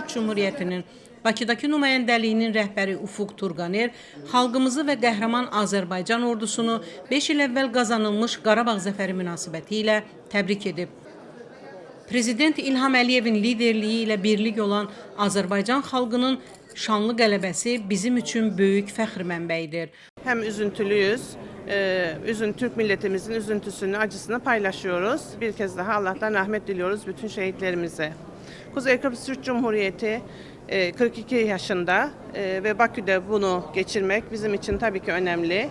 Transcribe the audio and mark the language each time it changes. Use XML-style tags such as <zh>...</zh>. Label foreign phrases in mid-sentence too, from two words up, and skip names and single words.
<az>Cumhuriyyətinin Bakıdakı nümayəndəliyinin rəhbəri Ufuq Turqaner xalqımızı və qəhrəman Azərbaycan ordusunu 5 il əvvəl qazanılmış Qarabağ zəfəri münasibəti ilə təbrik edib. Prezident İlham Əliyevin liderliyi ilə birlik olan Azərbaycan xalqının şanlı qələbəsi bizim üçün böyük fəxr mənbəyidir.</az> <tr>Hem üzüntülüyüz, Türk milletimizin üzüntüsünü, acısını paylaşıyoruz. Bir kez daha Allah'tan rahmet diliyoruz bütün şehitlerimize. Kuzey Kıbrıs Türk Cumhuriyeti 42 yaşında ve Bakü'de bunu geçirmek bizim için tabii ki önemli.</tr>